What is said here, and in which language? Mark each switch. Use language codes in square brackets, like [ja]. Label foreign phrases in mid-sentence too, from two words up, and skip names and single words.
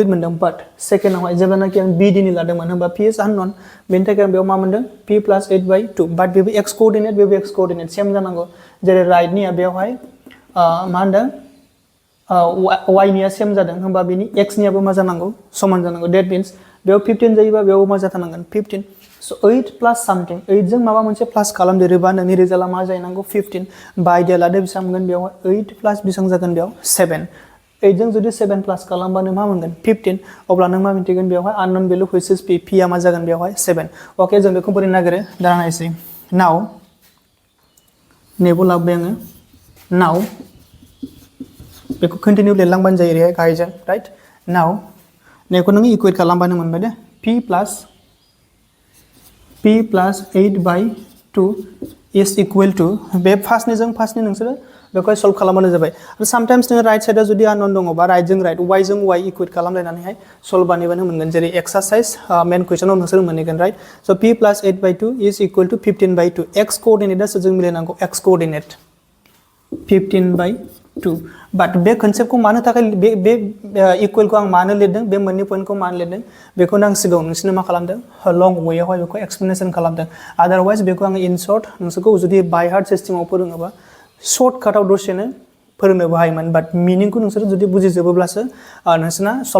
[brx] मोनदों बाट सेकेन्डआवहाय जेब्लानाखि आं b d नि लादोंमोन होमबा p इज आननोन बेनि थाखाय आं बेयाव मा मोनदों [en] p plus 8/2 [brx] बाट बेबो [en] x coordinate [brx] बेबो [en] x coordinate [brx] सेम जानांगौ जेरै राइटनिया बेयावहाय मा होनदों y निया सेम जादों होमबा बेनि x नियाबो मा जानांगौ समान जानांगौ [en] that means [brx] बेयाव 15 जायोबा बेयाव मा जाथारनांगोन 15 सो [en] 8 plus something 8 [brx] जों माबा मोनसे प्लास खालामदेरोबा नोंनि रिजाल्टआ मा जाहैनांगौ 15 बा आइडिया लादो बेसेबां मोनगोन बेयावहाय 8 प्लास बेसेबां जागोन बेयाव 7 8 जों जुदि 7 प्लास खालामबानो मा मोनगोन 15 अब्ला नों मा मिन्थिगोन बेयावहाय [en] unknown value which is p [brx] आ मा जागोन बेयावहाय 7 अके जों बेखौ बोरै नागिरो दा नायसै नाउ नेबो लाबोबाय आङो नाउ बेखौ कन्टिन्यू लिरलांबानो जायो ओरैहाय गाहायजों [en] right now [brx] नेखौ नोङो इकुवेट खालामबानो मोनबाय दे [en] p plus 8/2 is equal to [brx] बे फार्स्टनि नोंसोरो बेखौ सल्व खालामबानो जाबाय आरो सामटाइम्स नोङो [en] right side [brx] जुदि आननोन दङबा राइटजों राइट y इकुवेट खालामलायनानैहाय सल्व बानायबानो मोनगोन जेरै एक्सारसाइज [en] main question [brx] नोंसोर मोनहैगोन राइट स' [en] p plus 8/2 is equal to 15/2 x coordinate [brx] सोरजों मिलायनांगौ [en] x coordinate [brx] 15/2 बाट बे कनसेप्टखौ मानो थाखाय बे इकुवेलखौ आं मानो लिरदों बे मोननै पॉइंटखौ मानो लिरदों बेखौनो आं सिगाङाव नोंसोरनो मा खालामदों लं वेयावहाय बेखौ एक्सप्लेनेशन खालामदों आदारवाइज बेखौ आं [en] in short [brx] नोंसोरखौ जुदि बाय हार्ट सिस्टेमाव फोरोङोबा [en] short cut [brx] दसेनो फोरोंनोबो हायोमोन बाट मिनिंखौ नोंसोर जुदि बुजिजोबोब्लासो नोंसोरना सल्व